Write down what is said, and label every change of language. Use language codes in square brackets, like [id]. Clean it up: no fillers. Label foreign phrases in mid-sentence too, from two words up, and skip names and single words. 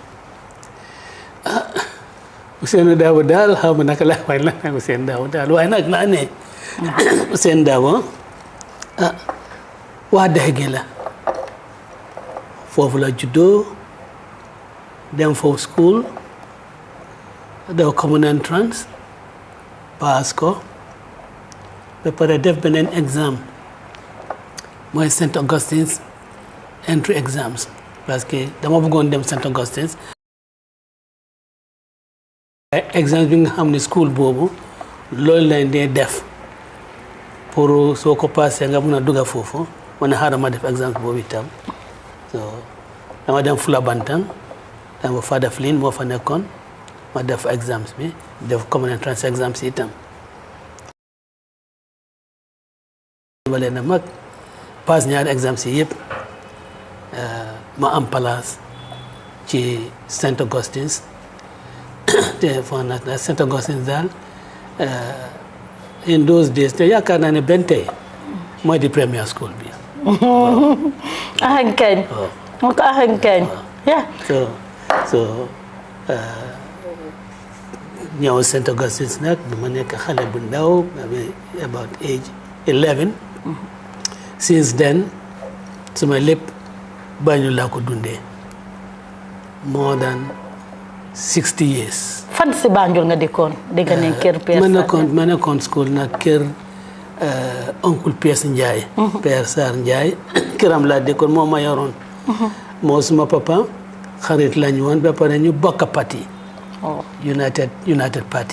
[wo] Ousainou Darboe daal xaw ma naka la waaye lan la Ousainou Darboe daal waaye nag naa ne Ousainou Darboe waa dex gi la foofu la juddoo dem foofu school daw [en] common entrance [wo] pass ko ba pare def beneen exam mooy St. Augustine's entry exams [fr] parce que [wo] dama bëggoon dem St. Augustine's exam bi nga xam ne school boobu loolu lañ dee def pour soo ko passé nga mun a dugga foofu man xaaral ma def exemple boobu itam so dama dem Fulabantang dama Fada Flynn moo fa nekkoon ma def exams bi def [en] common entrance exams [wo] itam ma leen a mag pass ñaari exams yi yëpp ma am place ci St. Augustine's te foog naa St. Augustine's daal [en] in those days [wo] te yaakaar naa ne benn tey mooy di premier school bi ahankañ moo ko ahankañ so ñëw St. Augustine's nag bi ma nekk xale bu ndaw [en] about age 11 [wo] since then suma lépp Banjul laa ko dundee [en] more than 60 years. [wo] fan si Banjul nga dëkkoon dégg ne kër Père ma nekkoon school nag kër oncle Piers Ndiaye. Père Sarr Ndiaye këram laa dëkkoon moo ma yoroon. moo suma papa xarit lañu woon ba pare ñu bokk parti. United Party.